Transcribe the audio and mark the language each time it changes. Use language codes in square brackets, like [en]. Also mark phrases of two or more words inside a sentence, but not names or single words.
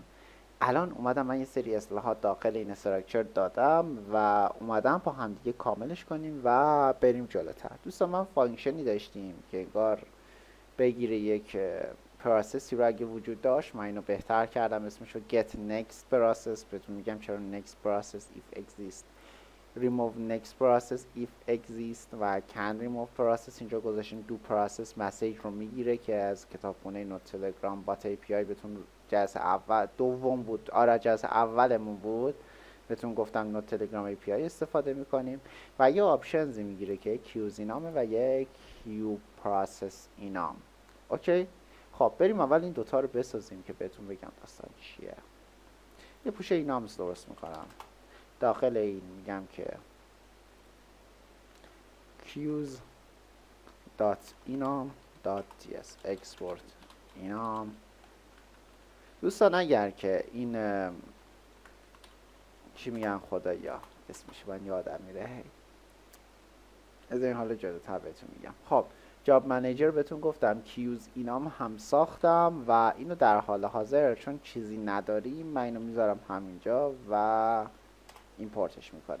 [fa] الان اومدم من یه سری اصلاحات داخل این استراکچر دادم و اومدم با همدیگه کاملش کنیم و بریم جلوتر. دوستان من فانکشنی داشتیم که انگار بگیره یک پروسسی رو اگه وجود داشت، من اینو بهتر کردم، اسمش رو [en] get next process. [fa] بهتون میگم چرا [en] next process if exist، remove next process if exist [fa] و [en] can remove process [fa] اینجا گذاشتیم. [en] do process [fa] مسیج رو میگیره که از کتابخونه نوت تلگرام بات ای پی آی بهتون جلسه اول دوم بود، آره جلسه اولمون بود، بهتون گفتم نوت تلگرام ای پی آی استفاده میکنیم و یه آپشنزی میگیره که یک کیوز اینامه و یک کیو پروسس اینام. اوکی، خب بریم اول این دوتا رو بسازیم که بهتون بگم داستان چیه. یه پوشه اینامز درست میکنم. داخل این میگم که [en] queues dot enum dot ts export enum. [fa] دوستان اگر که این چی میگن خدایا اسمش من یادم میره، از این حالا جلوتر بهتون میگم. خب [en] job manager [fa] بهتون گفتم [en] queues enum [fa] هم ساختم و اینو در حال حاضر چون چیزی نداریم من اینو میذارم همینجا و ایمپورتش میکنم.